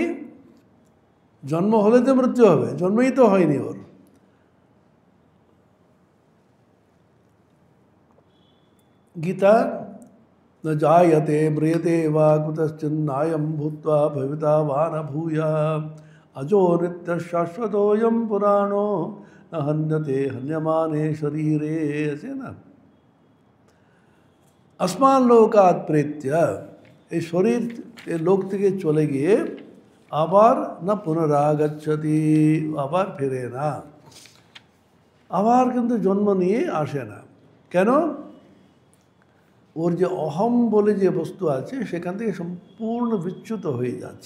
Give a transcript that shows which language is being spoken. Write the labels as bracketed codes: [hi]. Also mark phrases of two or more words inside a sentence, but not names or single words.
[bn] জন্ম হলে তো মৃত্যু হবে, জন্মই তো হয়নি ওর। গীতা, [sa] ন জায়তে ম্রিয়তে বা কুতশ্চিন্নায়ম ভূত্বা ভবিতা বা ন ভূয়া, अजो नित्य शाश्वतोऽयं पुराणो न हन्यते हन्यमाने शरीरे। [hi] ऐसे ना, [sa] अस्मान लोकात प्रेत्य, [bn] এই শরীর এই লোক থেকে চলে গিয়ে আবার [sa] না পুনরাগচ্ছতি, [bn] আবার ফিরে না, আবার কিন্তু জন্ম নিয়ে আসে না। কেন? ওর যে অহম বলে যে বস্তু আছে সেখান থেকে সম্পূর্ণ বিচ্যুত হয়ে যাচ্ছে।